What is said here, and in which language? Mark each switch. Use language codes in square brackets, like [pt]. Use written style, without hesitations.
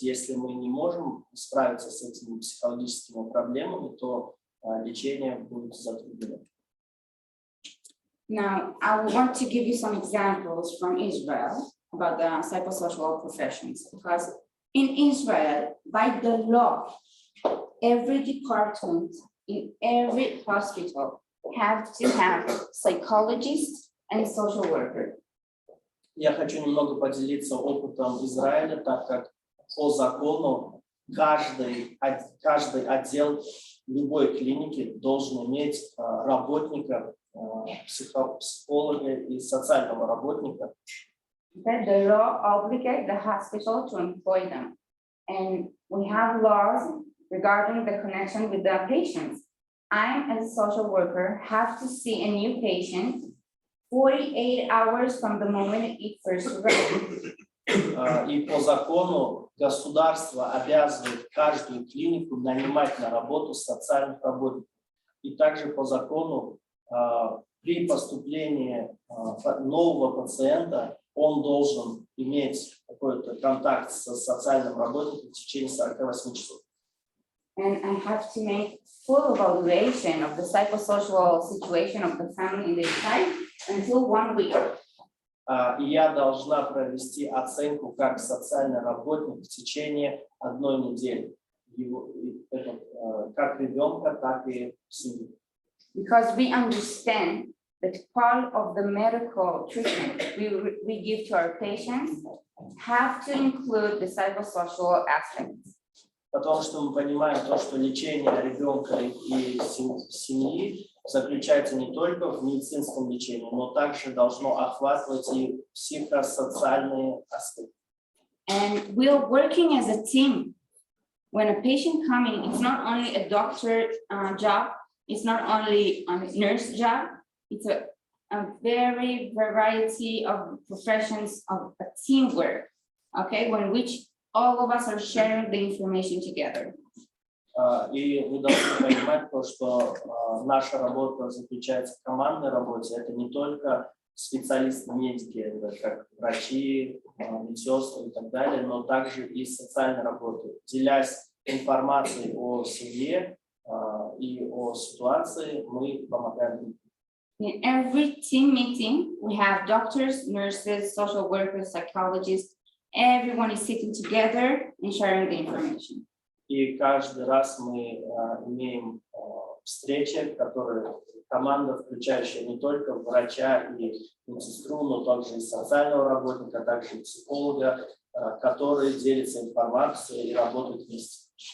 [ru] Если мы не можем справиться с этими психологическими проблемами, то лечение будет затруднено. [en] Now, I want to give you some examples from Israel about the psychosocial professions, because in Israel, by the law, every department in every hospital have to have psychologists and social worker. [ru] Я хочу немного поделиться опытом Израиля, так как по закону каждый отдел любой клиники должен иметь работника, психолога и социального работника. [en] That the law obligates the hospital to employ them. And we have laws regarding the connection with the patients. I, as a social worker, have to see a new patient 48 hours from the moment it first arrives. [ru] И по закону государство обязывает каждую клинику нанимать на работу социальных работников. И также по закону при поступлении нового пациента он должен иметь какой-то контакт с социальным работником в течение 48 часов. [en] And I have to make full evaluation of the psychosocial situation of the family in this time until 1 week. [ru] И я должна провести оценку как социальный работник в течение 1 недели. Как ребенка, так и семьи. [en] Because we understand that part of the medical treatment we give to our patients have to include the psychosocial aspects. [ru] Потому что мы понимаем то, что лечение ребенка и семьи заключается не только в медицинском лечении, но также должно охватывать и психосоциальные аспекты. [en] And we're working as a team. When a patient coming, it's not only a doctor job, it's not only a nurse job, it's a very variety of professions of a teamwork, okay, when which all of us are sharing the information together. [ru] И вы должны понимать то, что наша работа заключается в командной работе. Это не только специалисты-медики, как врачи, медсестры и так далее, но также и социальной работы. Делясь информацией о семье и о ситуации, мы помогаем. [en] In every team meeting, we have doctors, nurses, social workers, psychologists. Everyone is sitting together and sharing the information. [ru] И каждый раз мы имеем встречи, которые команда, включающая не только врача и медсестру, но также и социального работника, также и психолога, которые делятся информацией и работают вместе.